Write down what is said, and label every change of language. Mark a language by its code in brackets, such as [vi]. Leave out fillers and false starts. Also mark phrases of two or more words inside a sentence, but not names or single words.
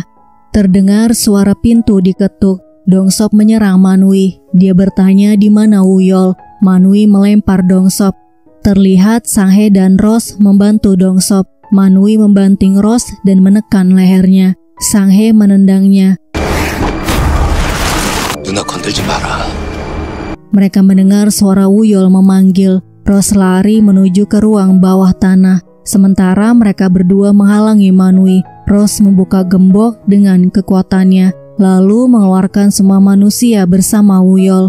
[id] Terdengar suara pintu diketuk. Dong-sop menyerang Manwi. Dia bertanya di mana Wuyol. Manwi melempar Dong-sop. Terlihat Sang-hye dan Ros membantu Dong-sop. Manwi membanting Ros dan menekan lehernya. Sang-hye menendangnya. [ko] 누나 건들지 마라. [id] Mereka mendengar suara Wuyol memanggil. Ros lari menuju ke ruang bawah tanah. Sementara mereka berdua menghalangi Manwi. Ros membuka gembok dengan kekuatannya, lalu mengeluarkan semua manusia bersama Wuyol.